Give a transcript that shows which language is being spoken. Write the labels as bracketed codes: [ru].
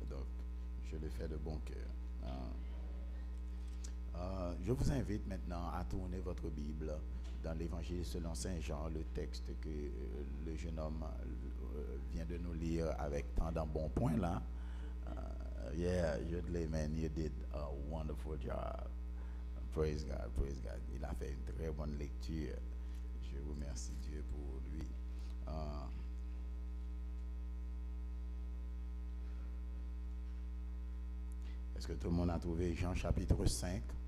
[fr] Donc, je le fais de bon cœur. Je vous invite maintenant à tourner votre Bible dans l'Évangile selon Saint Jean, le texte que le jeune homme vient de nous lire avec tant d'embonpoint là. [en] Yeah, man, you did a wonderful job. Praise God, praise God. [fr] Il a fait une très bonne lecture. Je remercie Dieu pour lui. Est-ce que tout le monde a trouvé Jean chapitre 5?